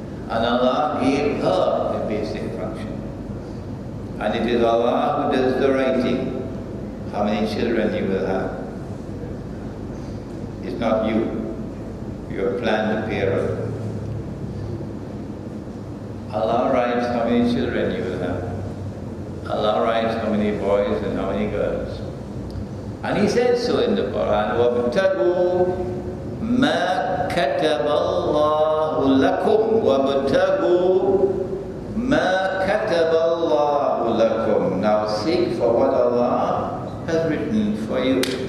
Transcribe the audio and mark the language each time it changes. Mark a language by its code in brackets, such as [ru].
[en] And Allah gave her a basic function. And it is Allah who does the writing, how many children you will have. It's not you. You have planned a parent. Allah writes how many children you will have. Allah writes how many boys and how many girls. And He said so in the Quran, [ar] وَابْتَغُوا مَا كَتَبَ اللَّهُ لَكُمْ وَابْتَغُوا مَا كَتَبَ اللَّهُ لَكُمْ. [en] Now seek for what Allah has written for you.